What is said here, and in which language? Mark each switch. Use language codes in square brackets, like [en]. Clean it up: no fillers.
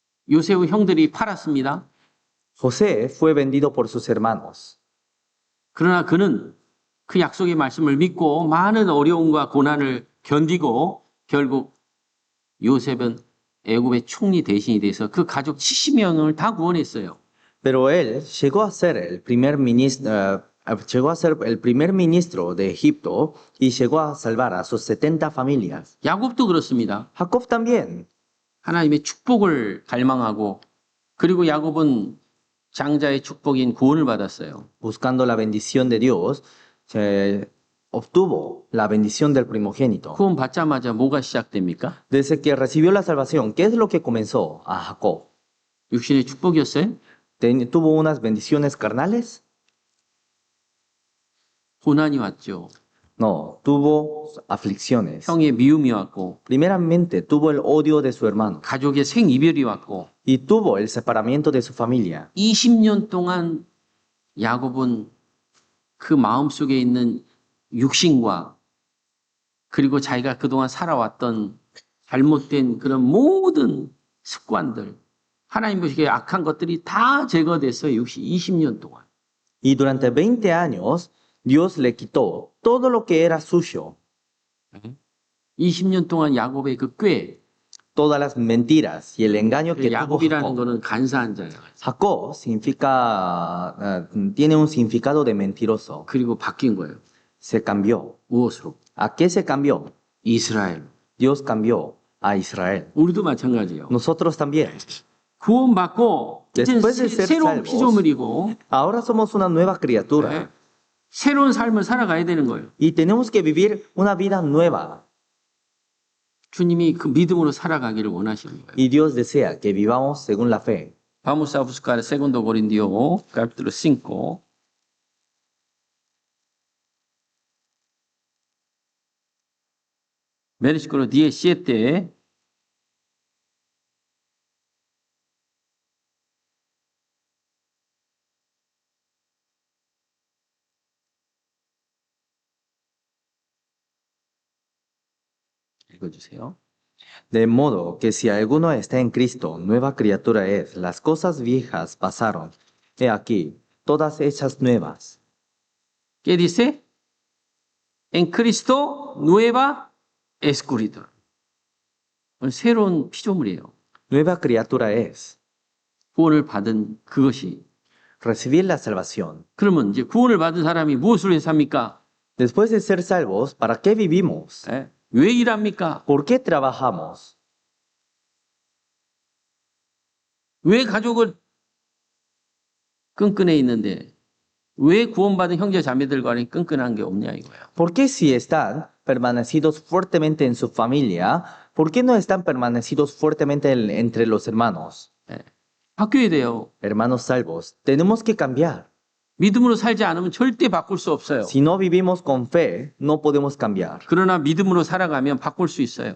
[ko] 요셉의 형들이 팔았습니다. [es] José fue vendido por sus hermanos, [ko] 그러나 그는 그 약속의 말씀을 믿고 많은 어려움과 고난을 견디고 결국 요셉은 애굽의 총리 대신이 돼서 그 가족 70명을 다 구원했어요. [es] pero él llegó a ser el primer ministro de Egipto y llegó a salvar a sus 70 familias. [ko] 야곱도 그렇습니다. [es] Jacob también. [ko] 하나님의 축복을 갈망하고 그리고 야곱은 장자의 축복인 구원을 받았어요. [es] Buscando la bendición de Dios, obtuvo la bendición del primogénito. [ko] 구원 받자마자 뭐가 시작됩니까? [es] Desde que recibió la salvación, ¿qué es lo que comenzó a Jacob? [ko] 육신의 축복이었어요? [es] ¿Tuvo unas bendiciones carnales? [ko] 고난이 왔죠. [es] No, tuvo aflicciones. [ko] 형의 미움이 왔고 [es] Primeramente, tuvo el odio de su hermano [ko] 가족의 생이별이 왔고 [es] y tuvo el separamiento de su familia. [ko] 20년 동안 야곱은 그 마음속에 있는 육신과 그리고 자기가 그동안 살아왔던 잘못된 그런 모든 습관들 하나님 보시기에 악한 것들이 다 제거됐어요. 20년 동안. [es] Y durante 20 años, Dios le quitó todo lo que era suyo, [ko] 20년 동안 야곱의 그 꾀, [es] todas las mentiras y el engaño que tuvo [ko] 야곱이라는 [es] Jacob. [ko] 거는 간사한 자예요. [es] Jacob significa, tiene un significado de mentiroso. [ko] 그리고 바뀐 거예요. [es] Se cambió. [ko] 무엇으로? [es] ¿A qué se cambió? [ko] 이스라엘. [es] Dios cambió a Israel. [ko] 우리도 마찬가지예요. [es] Nosotros también. [ko] 구원받고 이제 [es] Después de ser [ko] 새로운 [es] salvos, [ko] 피조물이고 [es] ahora somos una nueva criatura [ko] 네. 새로운 삶을 살아가야 되는 거예요. [es] y tenemos que vivir una vida nueva. [ko] 주님이 그 믿음으로 살아가기를 원하시는 거예요. [es] Y Dios desea que vivamos según la fe. Vamos a buscar 2 Corintios capítulo 5. Versículo 17. [ko] 읽어주세요. [es] De modo que si alguno está en Cristo, nueva criatura es. Las cosas viejas pasaron. He aquí, todas hechas nuevas. ¿Qué dice? En Cristo nueva escritura. [ko] 새로운 피조물이에요. [es] Nueva criatura es. [ko] 구원을 받은 그것이. [es] Recibir la salvación. [ko] 그러면 이제 구원을 받은 사람이 무엇을 해서 삽니까? [es] Después de ser salvos, ¿para qué vivimos? [ko] 예? 왜 일합니까? [es] ¿Por qué trabajamos? [ko] 왜 가족을 끈끈해 있는데 왜 구원받은 형제 자매들과는 끈끈한 게 없냐 이거야. [es] ¿Por qué si están permanecidos fuertemente en su familia, por qué no están permanecidos fuertemente entre los hermanos? [ko] 예. 바뀌어야 돼요. [es] Hermanos salvos, tenemos que cambiar. [ko] 믿음으로 살지 않으면 절대 바꿀 수 없어요. [es] Si no vivimos con fe, no podemos cambiar. [ko] 그러나 믿음으로 살아가면 바꿀 수 있어요.